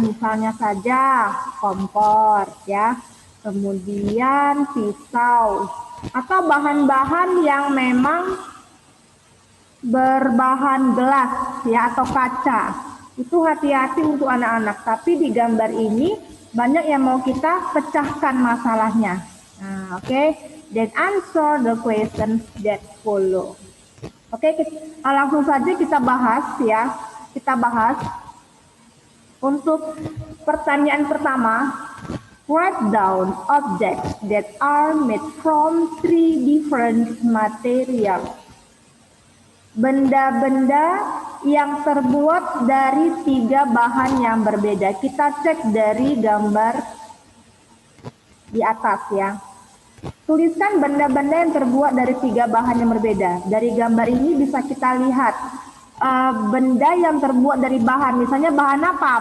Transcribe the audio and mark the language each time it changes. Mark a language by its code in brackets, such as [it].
[id] Misalnya saja kompor ya. Kemudian pisau atau bahan-bahan yang memang berbahan gelas ya atau kaca. Itu hati-hati untuk anak-anak. Tapi di gambar ini banyak yang mau kita pecahkan masalahnya. Nah, oke. [en] Then answer the questions that follow. [id] Oke, langsung saja kita bahas ya. Kita bahas untuk pertanyaan pertama. [en] Write down objects that are made from 3 different materials. [id] Benda-benda yang terbuat dari 3 bahan yang berbeda. Kita cek dari gambar di atas ya. Tuliskan benda-benda yang terbuat dari 3 bahan yang berbeda. Dari gambar ini bisa kita lihat benda yang terbuat dari bahan, misalnya bahan apa?